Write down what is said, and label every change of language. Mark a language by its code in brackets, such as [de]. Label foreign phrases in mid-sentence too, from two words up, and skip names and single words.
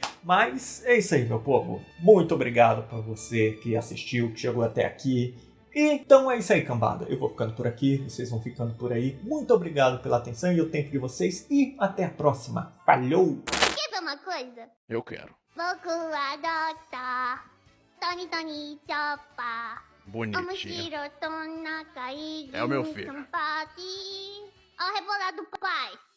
[pt] Mas é isso aí, meu povo. Muito obrigado para você que assistiu, que chegou até aqui. Então é isso aí, cambada. Eu vou ficando por aqui, vocês vão ficando por aí. Muito obrigado pela atenção e o tempo de vocês. E até a próxima. Falhou! Quer ver uma coisa? Eu quero. [ja] 僕はドクタートニトニチョッパー [pt] Bonitinho. [ja] 面白と仲いい [pt] É o meu filho. [ja] パーティー. [pt] Ó, rebolado do papai.